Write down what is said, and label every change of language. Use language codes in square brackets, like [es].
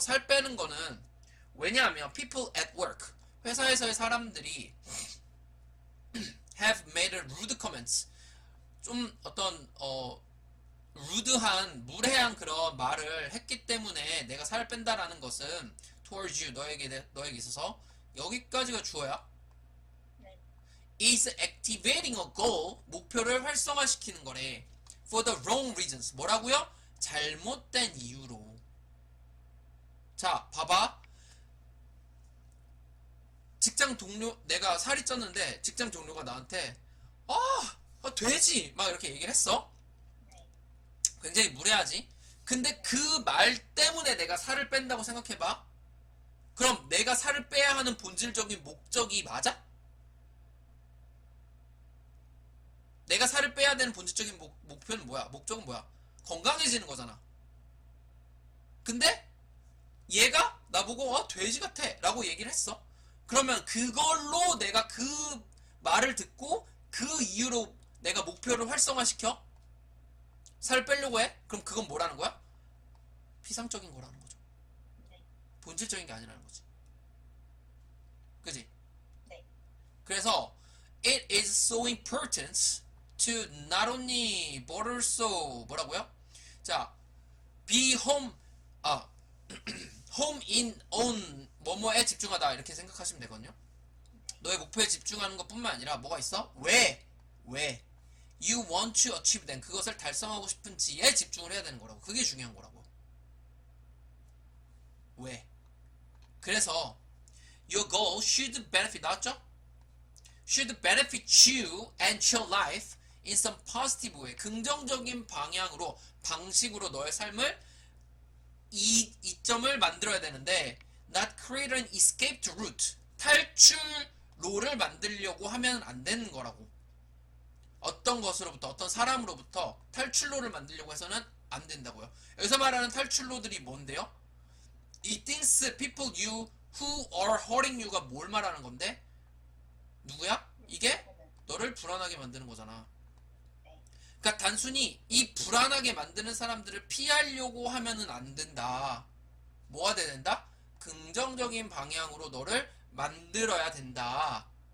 [ko] 살 빼는 거는 왜냐하면 [en] people at work, [ko] 회사에서의 사람들이 [en] have made rude comments, [ko] 좀 어떤 루드한 무례한 그런 말을 했기 때문에 내가 살을 뺀다라는 것은 [en] towards you, [ko] 너에게 있어서 여기까지가 주어야. 네. [en] is activating a goal, [ko] 목표를 활성화시키는 거래. [en] for the wrong reasons, [ko] 뭐라고요? 잘못된 이유로. 자, 봐봐. 직장 동료, 내가 살이 쪘는데 직장 동료가 나한테 돼지 막 이렇게 얘기를 했어. 네. 굉장히 무례하지. 근데 그 말 때문에 내가 살을 뺀다고 생각해봐. 그럼 내가 살을 빼야 하는 본질적인 목적이 맞아? 내가 살을 빼야 되는 본질적인 목표는 뭐야? 목적은 뭐야? 건강해지는 거잖아. 근데 얘가 나보고 돼지 같아 라고 얘기를 했어. 그러면 그걸로 내가 그 말을 듣고 그 이유로 내가 목표를 활성화시켜? 살 빼려고 해? 그럼 그건 뭐라는 거야? 피상적인 거라는 거죠. 네. 본질적인 게 아니라는 거지. 그지? 네. 그래서 [en] it is so important to not only but also [ko] 뭐라고요? 자, [en] be home home in on [ko] 뭐뭐에 집중하다 이렇게 생각하시면 되거든요. 너의 목표에 집중하는 것뿐만 아니라 뭐가 있어? 왜 [en] you want to achieve them, [ko] 그것을 달성하고 싶은지에 집중을 해야 되는 거라고. 그게 중요한 거라고. 왜? 그래서 [en] your goal should benefit, [ko] 나왔죠? [en] should benefit you and your life in some positive way, [ko] 긍정적인 방식으로 너의 삶을 이점을 만들어야 되는데 [en] not create an escaped route, [ko] 탈출로를 만들려고 하면 안 되는 거라고. 어떤 것으로부터, 어떤 사람으로부터 탈출로를 만들려고 해서는 안 된다고요. 여기서 말하는 탈출로들이 뭔데요? [en] 이 things, people, you, who are hurting you가 [ko] 뭘 말하는 건데? 누구야? 이게 너를 불안하게 만드는 거잖아. 그러니까 단순히 이 불안하게 만드는 사람들을 피하려고 하면은 안 된다. 뭐가 돼야 된다? 긍정적인 방향으로 너를 만들어야 된다.